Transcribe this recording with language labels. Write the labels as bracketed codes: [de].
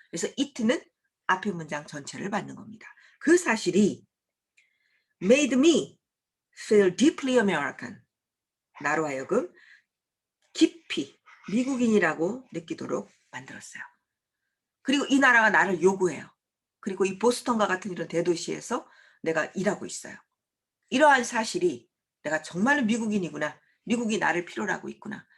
[ko] 그래서 it는 앞의 문장 전체를 받는 겁니다. 그 사실이 [en] made me feel deeply American. [ko] 나로 하여금 깊이 미국인이라고 느끼도록 만들었어요. 그리고 이 나라가 나를 요구해요. 그리고 이 보스턴과 같은 이런 대도시에서 내가 일하고 있어요. 이러한 사실이 내가 정말로 미국인이구나. 미국이 나를 필요로 하고 있구나.